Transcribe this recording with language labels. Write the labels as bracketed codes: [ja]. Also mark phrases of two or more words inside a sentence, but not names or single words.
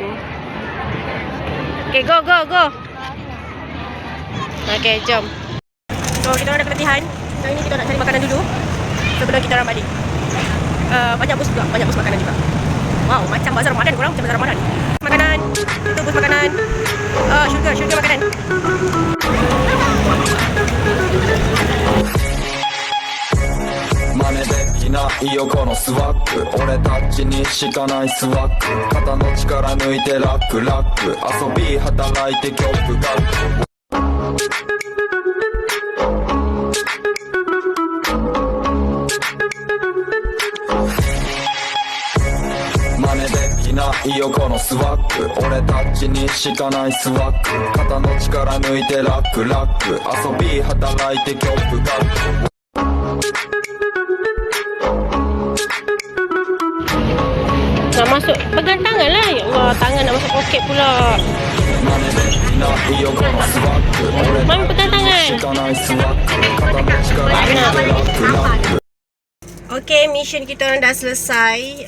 [en] Okay, go. Okay, jom. [ms] So, kita orang dah keletihan. Sekarang ni kita nak cari makanan dulu sebelum kita orang balik. Banyak bus makanan juga. Wow, macam bazar Ramadan korang, macam bazar Ramadan. Makanan, itu bus makanan. Syurga makanan. [en] Money that you know. [ja] ないよこのスワッグ俺たちにしかないスワッグ肩の力抜いてラックラック遊び働いて曲が真似できないよこのスワッグ俺たちにしかないスワッグ肩の力抜いてラックラック遊び働いて曲が [ms] Nak masuk, pegang tangan lah. Ya Allah, tangan nak masuk poket pula. Mami pegang tangan. Okay, mission kita orang dah selesai.